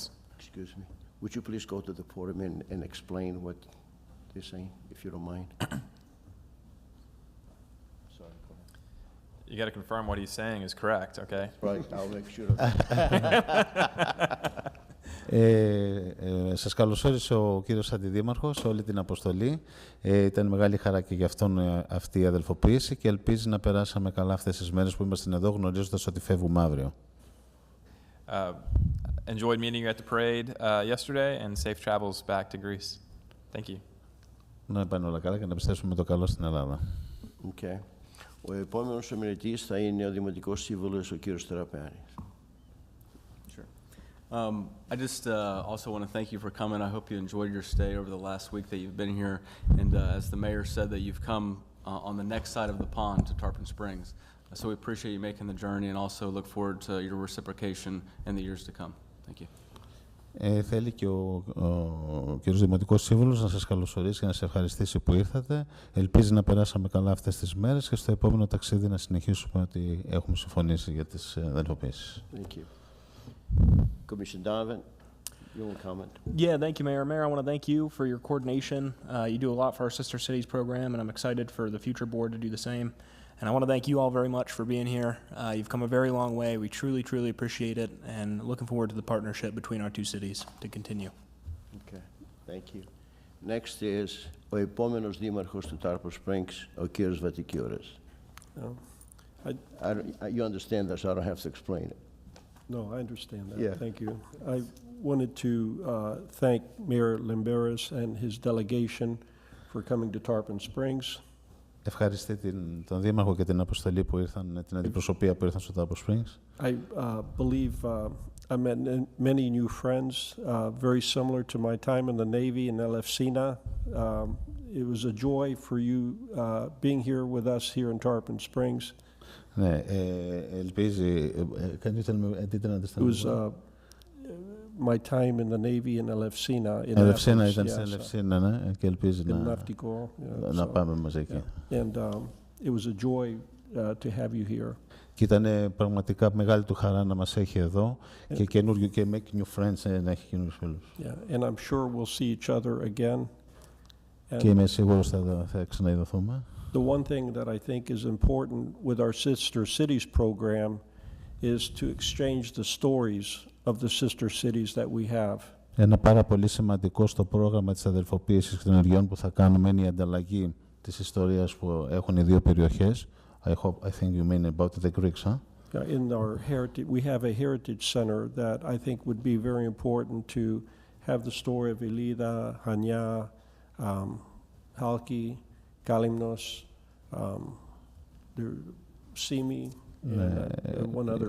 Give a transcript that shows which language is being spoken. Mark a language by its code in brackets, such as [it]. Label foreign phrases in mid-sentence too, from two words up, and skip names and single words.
[en] Excuse me. Would you please go to the podium and explain what they're saying, if you don't mind? Sorry, go ahead. You got to confirm what he's saying is correct, okay? Right, I'll make sure of that. [el] Σας καλωσόρισε ο κύριος Αντιδήμαρχος σε όλη την αποστολή. Ήταν μεγάλη χαρά και για αυτόν αυτή η αδελφοποίηση και ελπίζει να περάσαμε καλά αυτές τις μέρες που είμαστε εδώ γνωρίζοντας ότι φεύγουμε αύριο. [en] Enjoyed meeting you at the parade yesterday and safe travels back to Greece. Thank you. [el] Να πάνε όλα καλά και να επιστρέψουμε με το καλό στην Ελλάδα. [en] Okay. [el] Ο επόμενος ομιλητής θα είναι ο Δημοτικός Σύμβουλος, ο κύριος Τεραπιάνης. [en] I just also want to thank you for coming. I hope you enjoyed your stay over the last week that you've been here. And as the mayor said, that you've come on the next side of the pond to Tarpon Springs. So we appreciate you making the journey and also look forward to your reciprocation in the years to come. Thank you. [el] Θέλει και ο κύριος Δημοτικός Σύμβουλος να σας καλωσορίσει και να σας ευχαριστήσει που ήρθατε. Ελπίζει να περάσαμε καλά αυτές τις μέρες και στο επόμενο ταξίδι να συνεχίσουμε ότι έχουμε συμφωνήσει για τις αδελφοποίησεις. [en] Thank you. Commissioner Donovan, you want to comment? Yeah, thank you, Mayor. Mayor, I want to thank you for your coordination. You do a lot for our Sister Cities program, and I'm excited for the future board to do the same. And I want to thank you all very much for being here. You've come a very long way. We truly, truly appreciate it, and looking forward to the partnership between our two cities to continue. Okay, thank you. Next is [el] ο επόμενος δήμαρχος του Tarpon Springs, ο κύριος Βατικιώρας. [en] You understand that, so I don't have to explain it. No, I understand that. Yeah. Thank you. I wanted to thank Mayor Limberis and his delegation for coming to Tarpon Springs. [el] Ευχαριστώ τον Δήμαρχο και την αποστολή που ήρθαν, την αντιπροσωπεία που ήρθαν στο Tarpon Springs. [en] I believe I met many new friends, very similar to my time in the Navy in Elefsina. It was a joy for you being here with us here in Tarpon Springs. [el] Ναι, ελπίζει. [en] Can you tell me? I didn't understand. It was my time in the Navy in Elefsina. [el] Ελευσίνα ήταν στην Ελευσίνα, ναι, και ελπίζει να πάμε μαζί εκεί. [en] And it was a joy to have you here. [el] Και ήταν πραγματικά μεγάλη του χαρά να μας έχει εδώ και καινούριο και [en] make new friends, [el] να έχει καινούριους φίλους. [en] Yeah, and I'm sure we'll see each other again. [el] Και είμαι σίγουρος θα ξαναειδωθούμε. [en] The one thing that I think is important with our Sister Cities program is to exchange the stories of the sister cities that we have. [el] Ένα πάρα πολύ σημαντικό στο πρόγραμμα της αδελφοποίησης και των ενεργειών που θα κάνουμε είναι η ανταλλαγή της ιστορίας που έχουν οι δύο περιοχές. [en] I think you mean about the Greeks, huh? In our heritage, we have a heritage center that I think would be very important to have the story of Elida, Hania, Halki, Kalimnos, Simi, and one other.